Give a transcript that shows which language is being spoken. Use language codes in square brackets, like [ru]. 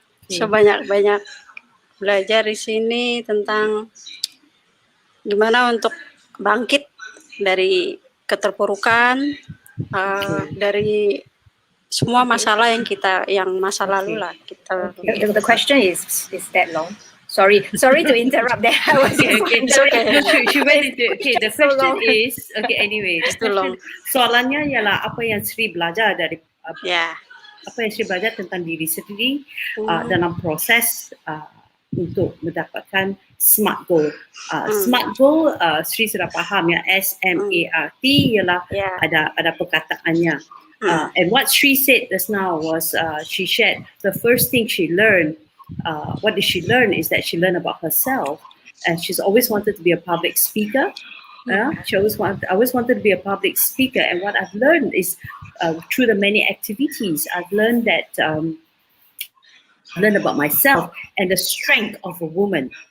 [ms] So banyak belajar di sini tentang gimana untuk bangkit dari keterpurukan, dari semua masalah yang masa lalu lah kita. [en] The question is that long? Sorry to interrupt there. I was It's okay. She went into it. Okay, the question is anyway. It's too long. [ms] Soalannya ialah apa yang Sri belajar dari [en] Yeah. [ms] apa yang Sri belajar tentang diri sendiri dalam proses untuk mendapatkan SMART goal. SMART goal Sri sudah faham ya, SMART ialah ada perkataannya. [en] And what Sri said just now was she shared the first thing she learned. What did she learn is that she learned about herself, and she's always wanted to be a public speaker. She always wanted to be a public speaker, and what I've learned is through the many activities, I've learned that learn about myself and the strength of a woman.